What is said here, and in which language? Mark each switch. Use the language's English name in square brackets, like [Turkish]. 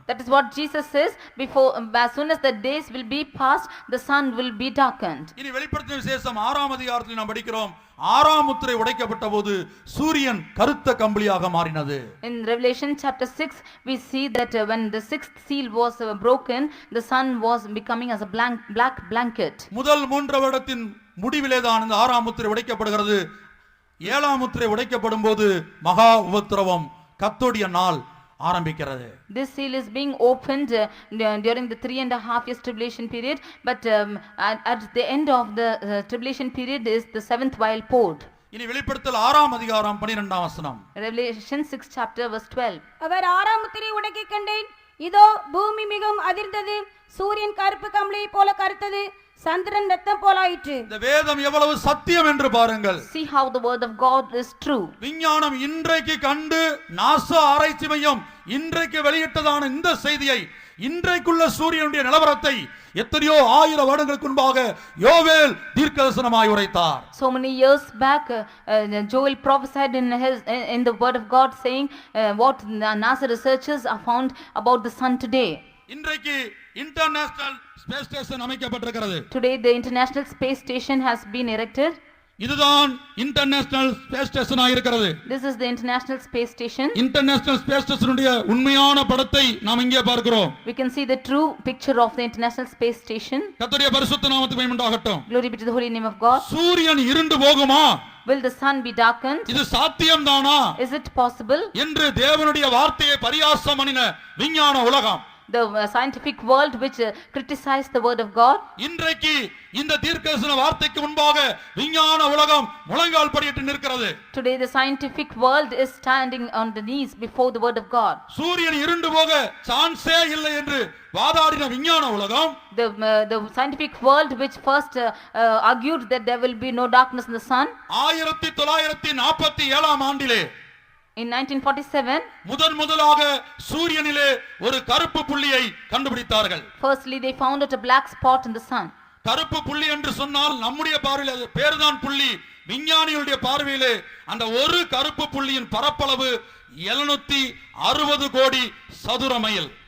[English] That is what Jesus says, before as soon as the days will be passed, the sun will be darkened. [Tamil] இனி வெளிப்படுத்தின விசேஷம் 6ஆம் அதிகாரத்தில் நாம் படிக்கிறோம், 6ஆம் முத்திரை உடைக்கப்பட்ட போது சூரியன் கருத்த கம்பளியாக மாறினது. [English] In Revelation chapter 6 we see that when the 6th seal was broken, the sun was becoming as a black blanket. [Tamil] முதல் 3 வருடத்தின் முடிவிலே தான் இந்த 6ஆம் முத்திரை உடைக்கப்படுகிறது. 7ஆம் முத்திரை உடைக்கப்படும் போது மகா உபத்திரவம், கர்த்தருடைய நாள் ஆரம்பிக்கிறது. [English] This seal is being opened during the 3.5 years tribulation period, but at the end of the tribulation period is the 7th vial poured. [Tamil] இனி வெளிப்படுத்தல் 6ஆம் அதிகாரம் 12ஆம் வசனம். [English] Revelation 6 chapter verse 12. [Tamil] அவர் 6ஆம் முத்திரை உடைக்க கண்டேன், இதோ பூமி மிகவும் அதிர்ந்தது, சூரியன் கருப்பு கம்பளியை போல கருத்தது, சந்திரன் ரத்தம் போலாயிற்று. இந்த வேதம் எவ்வளவு சத்தியம் என்று பாருங்கள். [English] See how the word of God is true. [Tamil] விஞ்ஞானம் இன்றைக்கு கண்டு நாசா ஆராய்ச்சி மையம் இன்றைக்கு வெளியிட்டதான இந்த செய்தியை, இன்றைக்குள்ள சூரியனுடைய நிலவரத்தை எத்தனையோ 1000 வருடங்களுக்கு முன்பாக யோவேல் தீர்க்கதரிசனமாய் உரைத்தார். [English] So many years back Joel prophesied in the word of God, saying what NASA researchers have found about the sun today. [Tamil] இன்றைக்கு இன்டர்நேஷனல் ஸ்பேஸ் ஸ்டேஷன் அமைக்கப்பட்டிருக்கிறது. [English] Today the International Space Station has been erected. [Tamil] இதுதான் international space station ஆயிருக்கிறது. [English] This is the International Space Station. [Tamil] International space ஸ்டேஷனுடைய உண்மையான படத்தை நாம் இங்கே பார்க்கிறோம். [English] We can see the true picture of the International Space Station. [Tamil] கர்த்தருடைய பரிசுத்த நாமத்துக்கு மகிமை உண்டாகட்டும். [English] Glory be to the holy name of God. [Tamil] சூரியன் இருண்டு போகுமா? [English] Will the sun be darkened? [Tamil] இது சாத்தியம்தானா? [English] Is it possible? [Tamil] என்று தேவனுடைய வார்த்தையை பரியாசம் பண்ணின விஞ்ஞான உலகம், [English] The scientific world which criticized the word of God, [Tamil] இன்றைக்கு இந்த தீர்க்கதரிசன வார்த்தைக்கு முன்பாக விஞ்ஞான உலகம் முழங்கால் படியிட்டு நிற்கிறது. [English] today the scientific world is standing on the knees before the word of God. [Tamil] சூரியன் இருண்டு போக சான்ஸே இல்லை என்று வாதாடின விஞ்ஞான உலகம், [English] The scientific world which first argued that there will be no darkness in the sun, [Tamil] 1947ஆம் ஆண்டிலே [English] in 1947 [Tamil] முதலாக சூரியனிலே ஒரு கருப்பு புள்ளியை கண்டுபிடித்தார்கள். [English] firstly they found out a black spot in the sun. [Tamil] கருப்பு புள்ளி என்று சொன்னால் நம்முடைய பார்வையில் அது பேர்தான் புள்ளி, விஞ்ஞானிகளுடைய பார்வையிலே அந்த ஒரு கருப்பு புள்ளியின் பரப்பளவு 760 கோடி சதுர மைல்.